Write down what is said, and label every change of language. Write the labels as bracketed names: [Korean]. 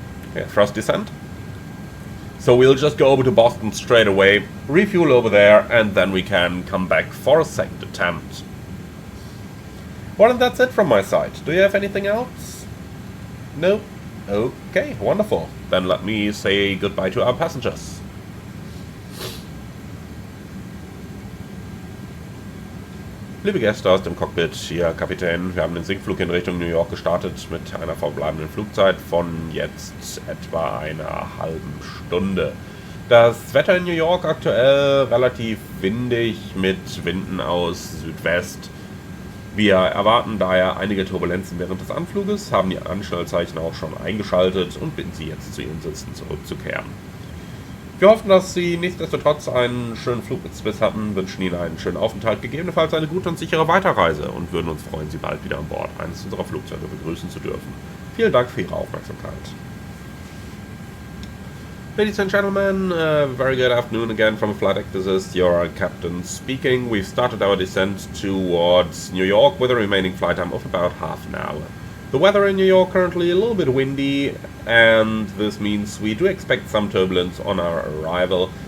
[English] Okay, thrust descent. So we'll just go over to Boston straight away, refuel over there, and then we can come back for a second attempt. Well, and that's it from my side. Do you have anything else? No? Okay, wonderful. Then let me say goodbye to our passengers. [German] Liebe Gäste aus dem Cockpit, hier Kapitän. Wir haben den Sinkflug in Richtung New York gestartet mit einer verbleibenden Flugzeit von jetzt etwa einer halben Stunde. Das Wetter in New York aktuell relativ windig mit Winden aus Südwest. Wir erwarten daher einige Turbulenzen während des Anfluges, haben die Anschnellzeichen auch schon eingeschaltet und bitten Sie jetzt zu Ihren Sitzen zurückzukehren. Wir hoffen, dass Sie nichtsdestotrotz einen schönen Flugbiss hatten, wünschen Ihnen einen schönen Aufenthalt, gegebenenfalls eine gute und sichere Weiterreise und würden uns freuen, Sie bald wieder an Bord eines unserer Flugzeuge begrüßen zu dürfen. Vielen Dank für Ihre Aufmerksamkeit. [English] Ladies and gentlemen, very good afternoon again from Flight Deck. This is your captain speaking. We've started our descent towards New York with a remaining flight time of about half an hour. The weather in New York currently a little bit windy, and this means we do expect some turbulence on our arrival.